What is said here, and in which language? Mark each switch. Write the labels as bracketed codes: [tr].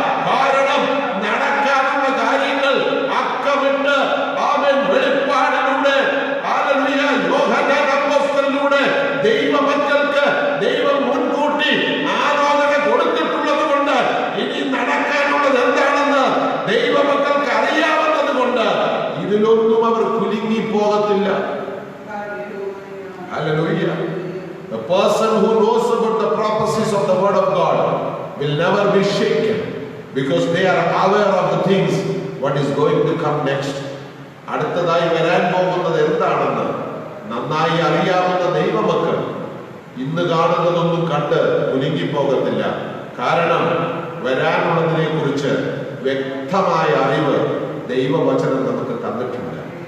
[ml] കാരണം നടക്കാനുള്ള കാര്യങ്ങൾ അക്കമിട്ട് ആമേൻ വെളിപ്പാടിലൂടെ ഹല്ലേലൂയ യോഹന്നാൻ അപ്പോസ്തലനിലൂടെ ദൈവമക്കൾക്ക് ദൈവം മുൻകൂട്ടി ആലോചന കൊടുത്തിട്ടുള്ളത് കൊണ്ട് ഇനി നടക്കാനുള്ളത് എന്താണെന്ന് ദൈവമക്കൾക്ക് അറിയാവുന്നത് കൊണ്ട് ഇതിലൊന്നും അവർ കുലുങ്ങിപ്പോകത്തില്ല. [en] Hallelujah. The person who knows about the prophecies of the word of God will never be shaken because they are aware of the things what is going to come next. [ml] അടുത്തതായി വരാൻ പോകുന്നത് എന്താണെന്ന് നന്നായി അറിയാവുന്ന ദൈവമക്കൾ ഇന്ന് കാണുന്നതൊന്നും കണ്ട് കുലുങ്ങിപ്പോകത്തില്ല. കാരണം വരാനുള്ളതിനെ കുറിച്ച് വ്യക്തമായ അറിവ് ദൈവവചനം നമുക്ക് തന്നിട്ടുണ്ട്.